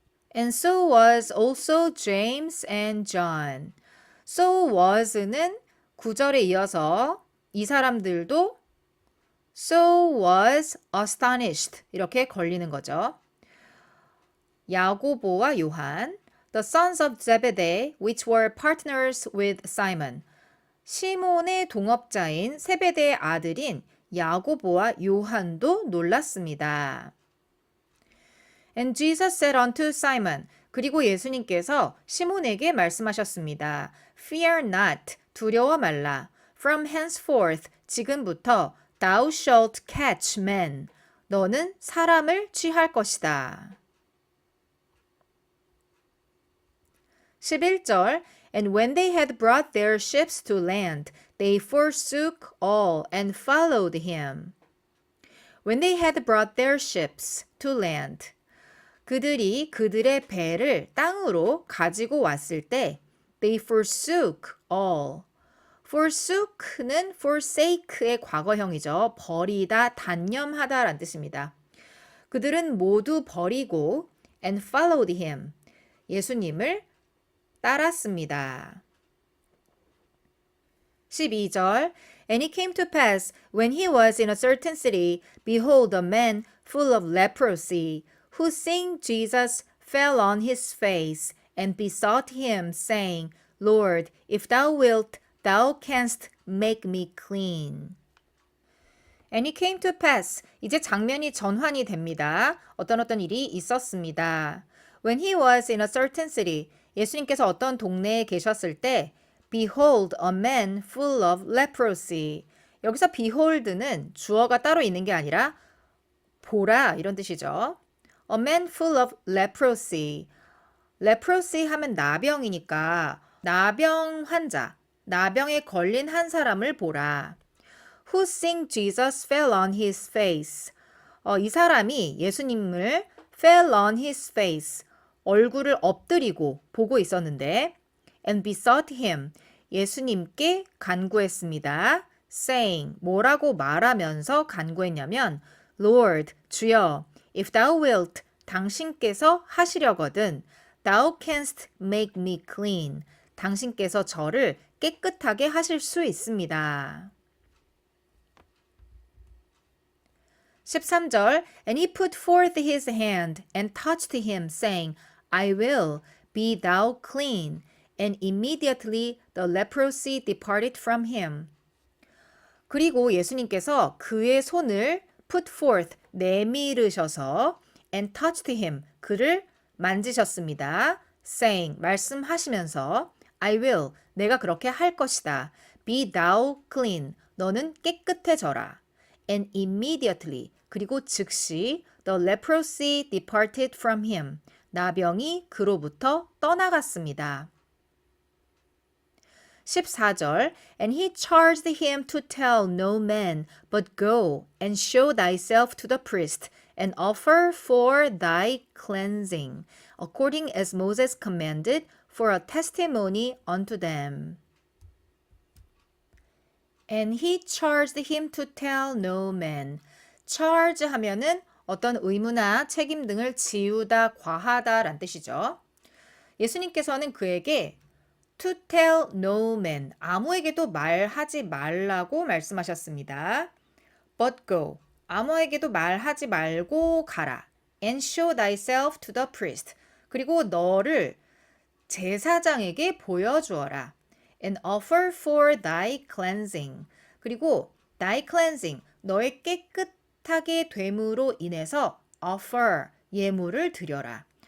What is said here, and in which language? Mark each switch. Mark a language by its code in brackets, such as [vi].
[en] And so was also James and John. [ko] So was는 9절에 이어서 이 사람들도 [en] so was astonished [ko] 이렇게 걸리는 거죠. 야고보와 요한, [en] the sons of Zebedee, which were partners with Simon. [ko] 시몬의 동업자인 세베대의 아들인 야고보와 요한도 놀랐습니다. [en] And Jesus said unto Simon, [ko] 그리고 예수님께서 시몬에게 말씀하셨습니다. [en] Fear not, [ko] 두려워 말라. [en] From henceforth, [ko] 지금부터 [en] thou shalt catch men. [ko] 너는 사람을 취할 것이다. [en] 11절 And when they had brought their ships to land, they forsook all and followed him. When they had brought their ships to land, [ko] 그들이 그들의 배를 땅으로 가지고 왔을 때 [en] they forsook all. [ko] forsook는 forsake의 과거형이죠. 버리다, 단념하다 라는 뜻입니다. 그들은 모두 버리고 [en] and followed him. [ko] 예수님을 따랐습니다. [en] 12절 And it came to pass, when he was in a certain city, behold, a man full of leprosy, who seeing Jesus fell on his face, and besought him, saying, Lord, if thou wilt, thou canst make me clean. And it came to pass, [ko] 이제 장면이 전환이 됩니다. 어떤 일이 있었습니다. [en] When he was in a certain city, [ko] 예수님께서 어떤 동네에 계셨을 때 [en] Behold, a man full of leprosy. [ko] 여기서 behold는 주어가 따로 있는 게 아니라 보라 이런 뜻이죠. [en] A man full of leprosy. [ko] leprosy 하면 나병이니까 나병 환자, 나병에 걸린 한 사람을 보라. [en] Who seeing Jesus fell on his face. [ko] 이 사람이 예수님을 [en] fell on his face. [ko] 얼굴을 엎드리고 보고 있었는데 [en] and besought him. [ko] 예수님께 간구했습니다. [en] saying [ko] 뭐라고 말하면서 간구했냐면 [en] Lord, [ko] 주여, [en] if thou wilt, [ko] 당신께서 하시려거든 [en] thou canst make me clean. [ko] 당신께서 저를 깨끗하게 하실 수 있습니다. [en] 13절 And he put forth his hand and touched him, saying, I will, be thou clean. And immediately the leprosy departed from him. [ko] 그리고 예수님께서 그의 손을 [en] put forth, [ko] 내밀으셔서 [en] and touched him, [ko] 그를 만지셨습니다. saying, 말씀하시면서 [en] I will, [ko] 내가 그렇게 할 것이다. [en] be thou clean, [ko] 너는 깨끗해져라. [en] and immediately, [ko] 그리고 즉시 [en] the leprosy departed from him, [ko] 나병이 그로부터 떠나갔습니다. [en] 14절 And he charged him to tell no man, but go and show thyself to the priest, and offer for thy cleansing, according as Moses commanded, for a testimony unto them. And he charged him to tell no man. [ko] charge 하면은 어떤 의무나 책임 등을 지우다, 과하다 란 뜻이죠. 예수님께서는 그에게 [en] to tell no man, [ko] 아무에게도 말하지 말라고 말씀하셨습니다. [en] but go, [ko] 아무에게도 말하지 말고 가라. [en] and show thyself to the priest, [ko] 그리고 너를 제사장에게 보여주어라. [en] and offer for thy cleansing, 그리고 thy cleansing, [ko] 너의 깨끗하게 됨으로 인해서 [en] offer, [ko] 예물을 드려라.